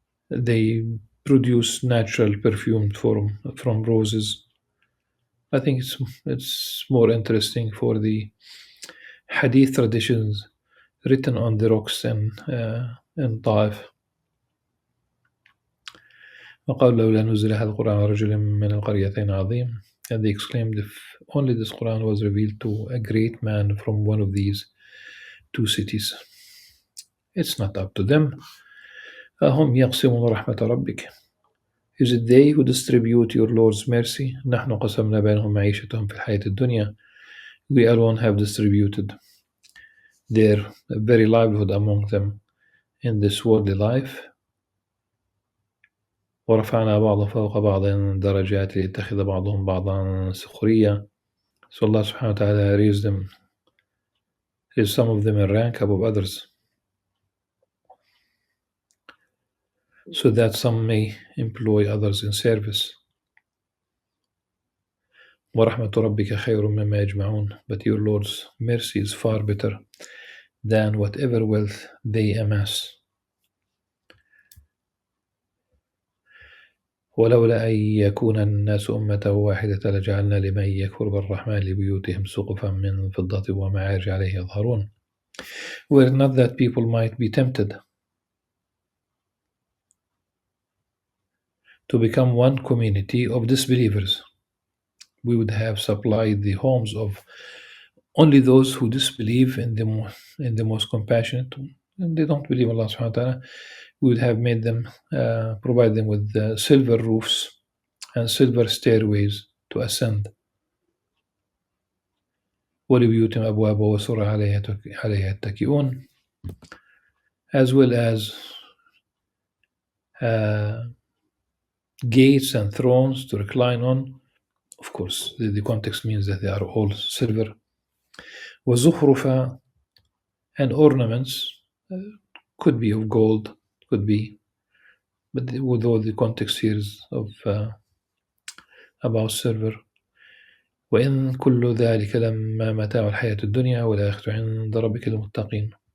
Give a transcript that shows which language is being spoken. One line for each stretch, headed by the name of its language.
English: They produce natural perfume from roses. I think it's more interesting for the hadith traditions written on the rocks in Taif.
Arabic: وقال لولا نزل هذا القرآن على رجل من القريتين عظيم.
English: And they exclaimed, if only this Quran was revealed to a great man from one of these two cities. It's not up to them.
Arabic: أهم يقسمون رحمة ربك.
English: Is it they who distribute your Lord's mercy?
Arabic: نحن قسمنا بينهم معيشتهم في الحياة الدنيا.
English: We alone have distributed their very livelihood among them in this worldly life.
Arabic: ورفعنا بعض فوق بعض درجات ليتخذ بعضهم بعضا سخريا.
English: So Allah subhanahu wa ta'ala raised some of them in rank above others. so that some may employ others in service.
Arabic: وَرَحْمَةُ رَبِّكَ خَيْرٌ مِّمَّا يَجْمَعُونَ.
English: But your Lord's mercy is far better than whatever wealth they amass.
Arabic: ولولا أن يكون الناس أمة واحدة لجعلنا لمن يكفر بالرحمن لبيوتهم سقفا من فضة ومعارج عليه يظهرون.
English: Were not that people might be tempted to become one community of disbelievers, we would have supplied the homes of only those who disbelieve in the most compassionate, and they don't believe Allah subhanahu wa ta'ala. We would have made them, provide them with silver roofs and silver stairways to ascend.
Arabic: ولبيوتهم أبواب وسرر عليها يتكئون,
English: as well as gates and thrones to recline on. Of course, the context means that they are all silver. وزخرفا, and ornaments, could be of gold, could be, but although the context here is of about silver.
Arabic: وإن كل ذلك لما متاع الحياة الدنيا والآخرة عند ربك للمتقين.